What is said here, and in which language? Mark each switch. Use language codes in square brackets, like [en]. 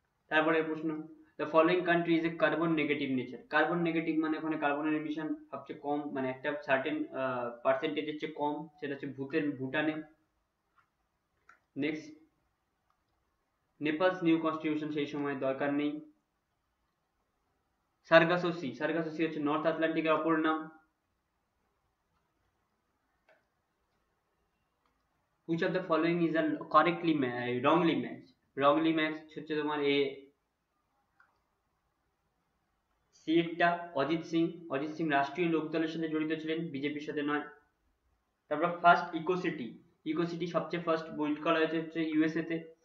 [bn] তারপরে প্রশ্ন, [en] the following country is a carbon negative nature, [bn] carbon negative মানে ওখানে কার্বনের এমিশন সবচেয়ে কম, মানে একটা সার্টেন পার্সেন্টেজের চেয়ে কম, সেটা হচ্ছে ভুটানে। নেক্সট, নেপালস নিউ কনস্টিটিউশন সেই সময় দরকার নেই। সার্গাসো সি, সার্গাসো সি হচ্ছে নর্থ আটলান্টিকের অপর নাম। [en] which of the following is a wrongly matched? [bn] wrongly matched হচ্ছে তোমার এ সিটটা অজিত সিং, অজিত সিং রাষ্ট্রীয় লোকদলের সাথে জড়িত ছিলেন, বিজেপির সাথে নয়। তারপর ফার্স্ট ইকোসিটি, ইকোসিটি সবচেয়ে ফার্স্ট বিল্ড করা হয়েছে হচ্ছে ইউএসএ তে।